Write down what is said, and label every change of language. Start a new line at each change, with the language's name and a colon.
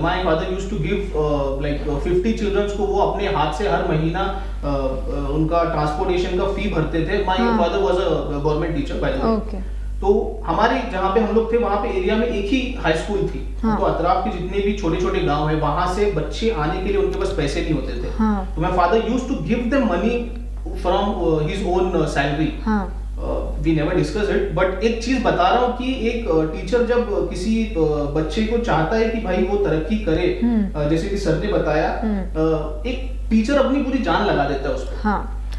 English: my father used to give like
Hindi: 50 children's को वो अपने हाथ से हर महीना उनका ट्रांसपोर्टेशन का फी भरते थे.
English: My father was a government teacher by the way.
Hindi: तो हमारे जहाँ पे हम लोग थे वहाँ पे एरिया में एक ही हाई स्कूल थी. तो अतराफ के जितने भी छोटे छोटे गांव है वहां से बच्चे आने के लिए उनके पास पैसे नहीं होते थे.
English: तो my father used to give them money from his own salary. We never discuss it.
Hindi: But एक चीज बता रहा हूँ कि एक टीचर जब किसी बच्चे को चाहता है कि भाई वो तरक्की करे, जैसे कि सर ने बताया, एक टीचर अपनी पूरी जान लगा देता है उस पर.